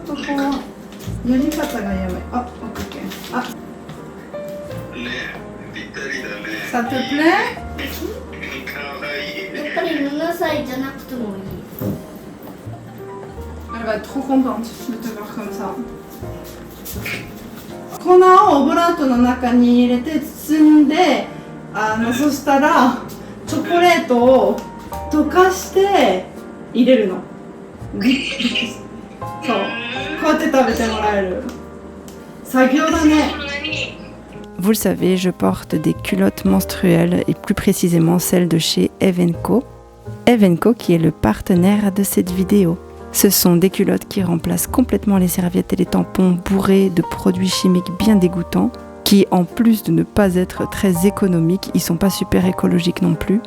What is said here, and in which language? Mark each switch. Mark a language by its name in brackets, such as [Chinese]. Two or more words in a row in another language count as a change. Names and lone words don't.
[French] Ça te plaît? Elle va être trop contente de te voir comme ça. [Japanese] 粉をオブラートの中に入れて包んで、そしたらチョコレートを溶かして入れるの。そう、こうやって食べてもらえる。作業だね。 [French] Vous le savez, je porte des culottes menstruelles et plus précisément celles de chez Evenco. Evenco qui est le partenaire de cette vidéo. Ce sont des culottes qui remplacent complètement les serviettes et les tampons bourrés de produits chimiques bien dégoûtants, qui en plus de ne pas être très économiques, ils sont pas super écologiques non plus.